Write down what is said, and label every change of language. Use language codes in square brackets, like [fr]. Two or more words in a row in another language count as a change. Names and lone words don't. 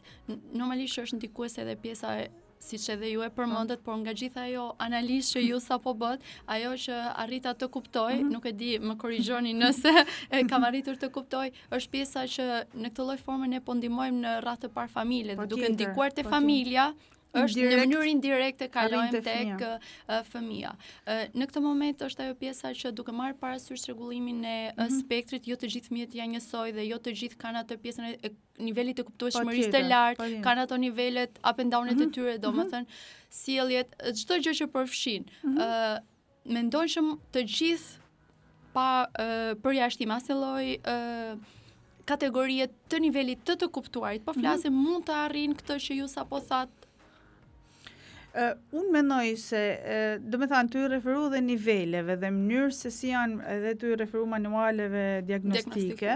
[sq] Normalisht është ndikuese edhe pjesa siç edhe ju e përmendet, por nga gjitha ajo analizë që ju sapo bët, ajo që arrita të kuptoj, nuk e di, më korrigjoni nëse kam arritur të kuptoj, është pjesa që në këtë lloj forme ne po ndihmojmë në radhë të parë familje, duke ndikuar te familja, është në mënyrë indirekte kalojmë tek fëmia. Në këtë moment është ajo pjesa që duke marrë parasysh rregullimin e spektrit, jo të gjithë fëmijët janë njësoj dhe jo të gjithë kanë atë pjesën e nivelit të kuptueshmërisë të lartë, kanë ato nivelet [en] up and down- [sq] et e tyre, domethënë sjelljet, çdo gjë që përfshin. Mendoj që të gjithë pa përjashtim asnjë lloj kategorie të nivelit të kuptuarit, po flasim mund të arrijnë këtë që ju sapo thatë. Unë mendoj se, domethënë ty referu dhe niveleve dhe mënyrë se si janë edhe ty referu manualeve diagnostike.